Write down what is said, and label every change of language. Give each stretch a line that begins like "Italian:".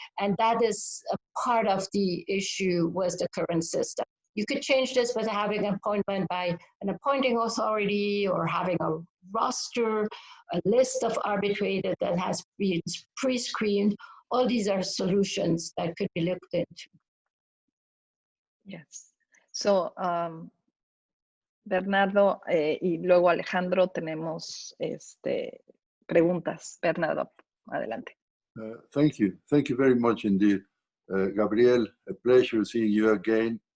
English: And that is a part of the issue with the current system. You could change this by having an appointment by an appointing authority, or having a roster, a list of arbitrators that has been pre-screened. All these are solutions that could be looked into. Yes.
Spanish: So, Bernardo y luego Alejandro tenemos preguntas. Bernardo, adelante.
English: Thank you. Thank you very much indeed. Gabriel, a pleasure seeing you again.